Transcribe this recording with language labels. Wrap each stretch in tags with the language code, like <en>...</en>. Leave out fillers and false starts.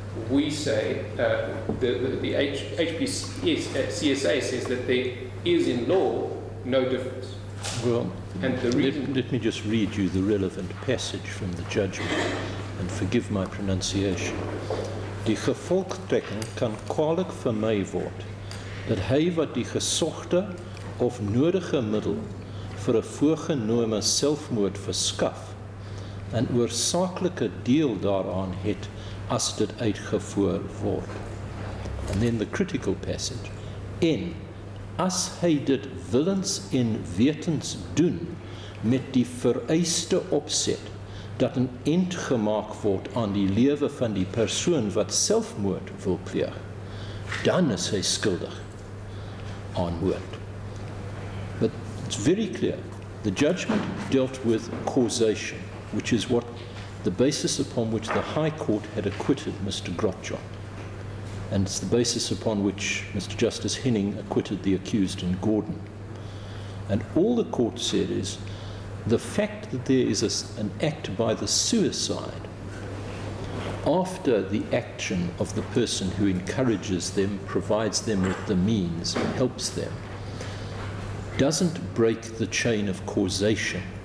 <en>We say, the HPCSA says that there is in law no difference. Well, and the reason... let me just read you the relevant passage from the judgment, and forgive my pronunciation.</en> <af>Die gevolgtrekking kan kwalijk vermy word dat hy wat die gesogte of nodige middel vir 'n voorgenome selfmoord verskaf 'n oorsaaklike deel daaraan het as dit uitgevoer word.</af> <en>And then the critical passage.</en> <af>En as hy dit willens en wetens doen met die vereiste opset dat 'n eind gemaak word aan die lewe van die persoon wat selfmoord wil pleeg, dan is hy skuldig aan moord.</af> <en>But it's very clear. The judgment dealt with causation, which is what the basis upon which the High Court had acquitted Mr. Grotjohn. And it's the basis upon which Mr. Justice Henning acquitted the accused in Gordon. And all the court said is, the fact that there is an act by the suicide after the action of the person who encourages them, provides them with the means, and helps them, doesn't break the chain of causation.</en>